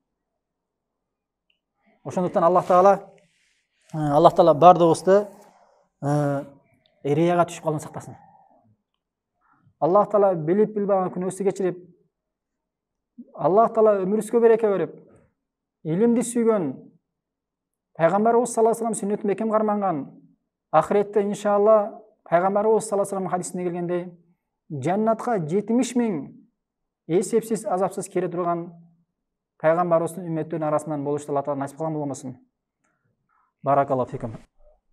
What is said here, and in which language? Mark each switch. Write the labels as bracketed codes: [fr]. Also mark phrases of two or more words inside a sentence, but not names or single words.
[ky] Ошондуктан Аллах Таала бардыгыбызды рияга түшүп калуудан сактасын. Аллах Таала билип билбаган күнөөбүздү кечирип, Аллах Таала өмүрүбүзгө береке берип, илимди сүйгөн, пайгамбарыбыз [ar] صلى الله عليه وسلم [ky] сүннөтүн бекем карманган, ахиретте иншалла пайгамбарыбыз [ar] صلى الله عليه وسلم [ky] хадисинде келгендей, жаннатка 70 000 эсепсиз азапсыз кире турган пайгамбарыбыздын үммөттөрүнүн арасынан болушту Алла Таала насип кылган болгон болсун. [ar] بارك الله فيكم.